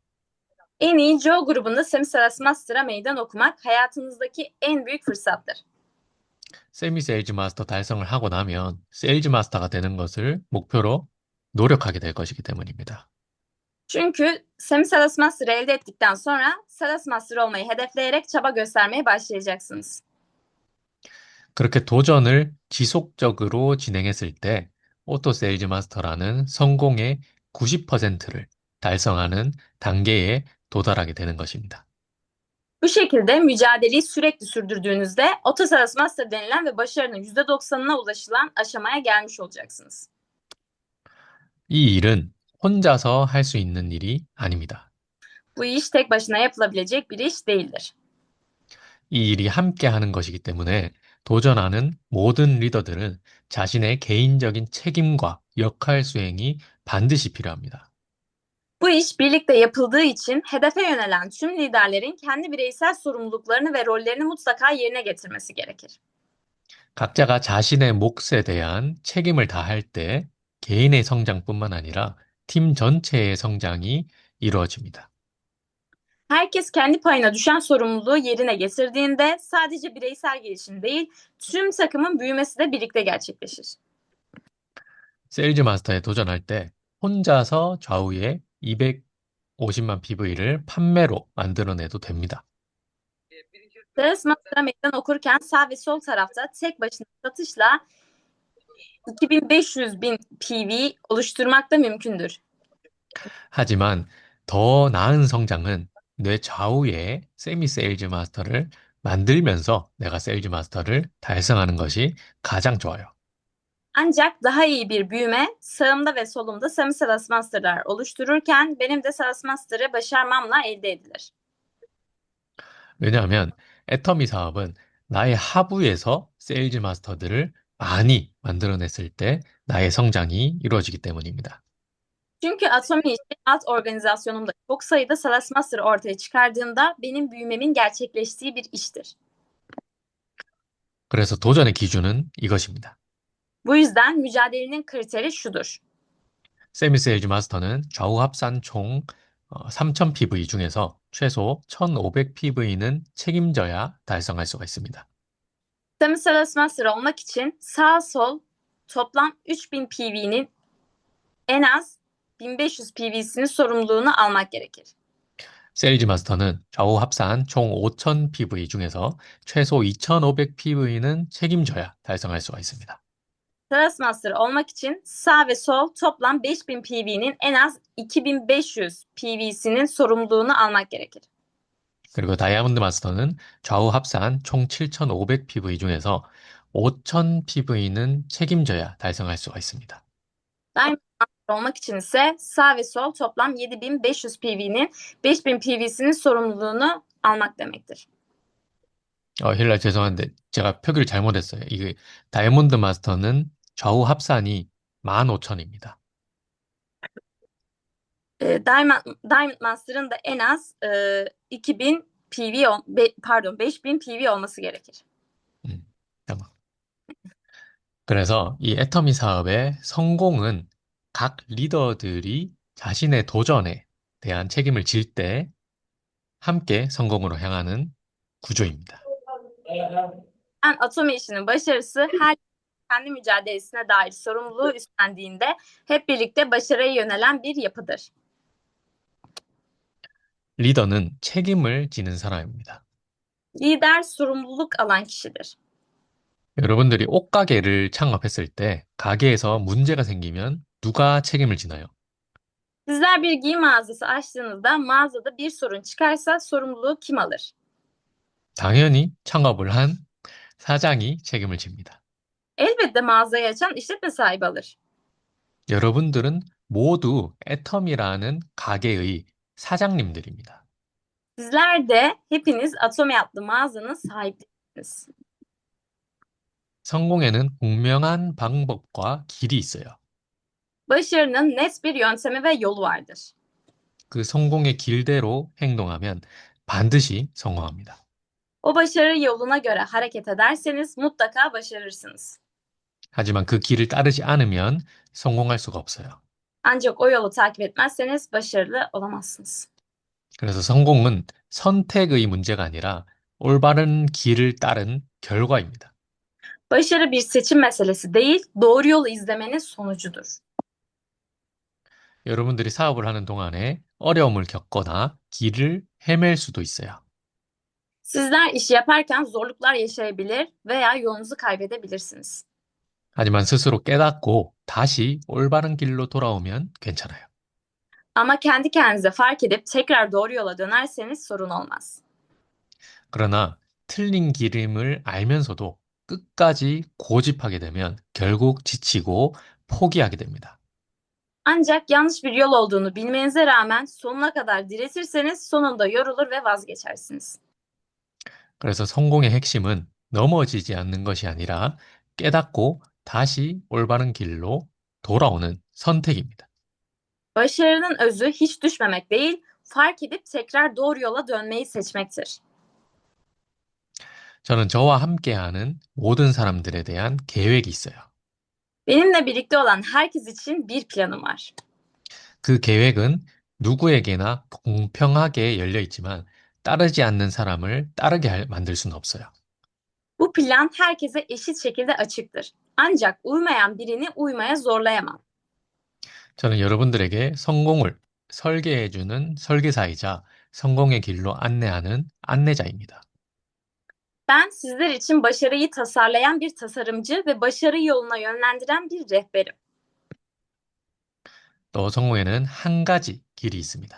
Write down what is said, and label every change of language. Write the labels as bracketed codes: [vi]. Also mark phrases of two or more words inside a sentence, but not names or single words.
[tr] En iyi Joe grubunda Semi Sales Master'a meydan okumak hayatınızdaki en büyük fırsattır. [ko] 세미 세일즈 마스터 달성을 하고 나면 세일즈 마스터가 되는 것을 목표로 노력하게 될 것이기 때문입니다. [tr] Çünkü Semi-Sales Master'ı elde ettikten sonra Sales Master olmayı hedefleyerek çaba göstermeye başlayacaksınız. [ko] 그렇게 도전을 지속적으로 진행했을 때 오토 세일즈 마스터라는 성공의 90%를 달성하는 단계에 도달하게 되는 것입니다. [tr] Bu şekilde mücadeleyi sürekli sürdürdüğünüzde Auto Sales Master denilen ve başarının %90'ına ulaşılan aşamaya gelmiş olacaksınız. [ko] 이 일은 혼자서 할 수 있는 일이 아닙니다. [tr] Bu iş tek başına yapılabilecek bir iş değildir. [ko] 이 일이 함께 하는 것이기 때문에 도전하는 모든 리더들은 자신의 개인적인 책임과 역할 수행이 반드시 필요합니다. [tr] Bu iş birlikte yapıldığı için hedefe yönelen tüm liderlerin kendi bireysel sorumluluklarını ve rollerini mutlaka yerine getirmesi gerekir. [ko] 각자가 자신의 몫에 대한 책임을 다할 때 개인의 성장뿐만 아니라 팀 전체의 성장이 이루어집니다. [tr] Herkes kendi payına düşen sorumluluğu yerine getirdiğinde sadece bireysel gelişim değil, tüm takımın büyümesi de birlikte gerçekleşir. [ko] 세일즈 마스터에 도전할 때 혼자서 좌우에 250만 PV를 판매로 만들어내도 됩니다. [tr] Sales Master'a meydan okurken sağ ve sol tarafta tek başına satışla 2500 bin PV oluşturmak da mümkündür. [ko] 하지만 더 나은 성장은 뇌 좌우에 세미 세일즈 마스터를 만들면서 내가 세일즈 마스터를 달성하는 것이 가장 좋아요. [tr] Ancak daha iyi bir büyüme sağımda ve solumda Semi Sales Master'lar oluştururken benim de Sales Master'ı başarmamla elde edilir. [ko] 왜냐하면 애터미 사업은 나의 하부에서 세일즈 마스터들을 많이 만들어냈을 때 나의 성장이 이루어지기 때문입니다. [tr] Çünkü Atomi işi alt organizasyonumda çok sayıda Sales Master ortaya çıkardığında benim büyümemin gerçekleştiği bir iştir. [ko] 그래서 도전의 기준은 이것입니다. [tr] Bu yüzden mücadelenin kriteri şudur. [ko] 세미 세일즈 마스터는 좌우 합산 총 3000 PV 중에서 최소 1500 PV는 책임져야 달성할 수가 있습니다. [tr] Semi Sales Master olmak için sağ sol toplam 3000 PV'nin en az 1500 PV'sinin sorumluluğunu almak gerekir. [ko] 세일즈 마스터는 좌우 합산 총 5000 PV 중에서 최소 2500 PV는 책임져야 달성할 수가 있습니다. [tr] Sales Master olmak için sağ ve sol toplam 5000 PV'nin en az 2500 PV'sinin sorumluluğunu almak gerekir. [ko] 그리고 다이아몬드 마스터는 좌우 합산 총 7500 PV 중에서 5000 PV는 책임져야 달성할 수가 있습니다. [tr] Diamond Master olmak için ise sağ ve sol toplam 7500 PV'nin 5000 PV'sinin sorumluluğunu almak demektir. [ko] 힐라 죄송한데 제가 표기를 잘못했어요. 이게 다이아몬드 마스터는 좌우 합산이 15,000입니다. [tr] Diamond Master'ın da en az 2000 pardon 5000 PV olması gerekir. [ko] 잠깐. 그래서 이 애터미 사업의 성공은 각 리더들이 자신의 도전에 대한 책임을 질 때 함께 성공으로 향하는 구조입니다. [tr] Yani Atomi işinin başarısı her kendi mücadelesine dair sorumluluğu üstlendiğinde hep birlikte başarıya yönelen bir yapıdır. [ko] 리더는 책임을 지는 사람입니다. [tr] Lider sorumluluk alan kişidir. [ko] 여러분들이 옷가게를 창업했을 때 가게에서 문제가 생기면 누가 책임을 지나요? [tr] Sizler bir giyim mağazası açtığınızda mağazada bir sorun çıkarsa sorumluluğu kim alır? [ko] 당연히 창업을 한 사장이 책임을 집니다. [tr] Elbette mağazayı açan işletme sahibi alır. [ko] 여러분들은 모두 애텀이라는 가게의 사장님들입니다. [tr] Sizler de hepiniz Atomi adlı mağazanın sahiplerisiniz. [ko] 성공에는 분명한 방법과 길이 있어요. [tr] Başarının net bir yöntemi ve yolu vardır. [ko] 그 성공의 길대로 행동하면 반드시 성공합니다. [tr] O başarı yoluna göre hareket ederseniz mutlaka başarırsınız. [ko] 하지만 그 길을 따르지 않으면 성공할 수가 없어요. [tr] Ancak o yolu takip etmezseniz başarılı olamazsınız. [ko] 그래서 성공은 선택의 문제가 아니라 올바른 길을 따른 결과입니다. [tr] Başarı bir seçim meselesi değil, doğru yolu izlemenin sonucudur. [ko] 여러분들이 사업을 하는 동안에 어려움을 겪거나 길을 헤맬 수도 있어요. [tr] Sizler işi yaparken zorluklar yaşayabilir veya yolunuzu kaybedebilirsiniz. [ko] 하지만 스스로 깨닫고 다시 올바른 길로 돌아오면 괜찮아요. [tr] Ama kendi kendinize fark edip tekrar doğru yola dönerseniz sorun olmaz. [ko] 그러나 틀린 길임을 알면서도 끝까지 고집하게 되면 결국 지치고 포기하게 됩니다. [tr] Ancak yanlış bir yol olduğunu bilmenize rağmen sonuna kadar diretirseniz sonunda yorulur ve vazgeçersiniz. [ko] 그래서 성공의 핵심은 넘어지지 않는 것이 아니라 깨닫고 다시 올바른 길로 돌아오는 선택입니다. [tr] Başarının özü hiç düşmemek değil, fark edip tekrar doğru yola dönmeyi seçmektir. [ko] 저는 저와 함께하는 모든 사람들에 대한 계획이 있어요. [tr] Benimle birlikte olan herkes için bir planım var. [ko] 그 계획은 누구에게나 공평하게 열려 있지만 따르지 않는 사람을 만들 수는 없어요. [tr] Bu plan herkese eşit şekilde açıktır. Ancak uymayan birini uymaya zorlayamam. [ko] 저는 여러분들에게 성공을 설계해주는 설계사이자 성공의 길로 안내하는 안내자입니다. [tr] Ben sizler için başarıyı tasarlayan bir tasarımcı ve başarı yoluna yönlendiren bir rehberim. [ko] 또 성공에는 한 가지 길이 있습니다.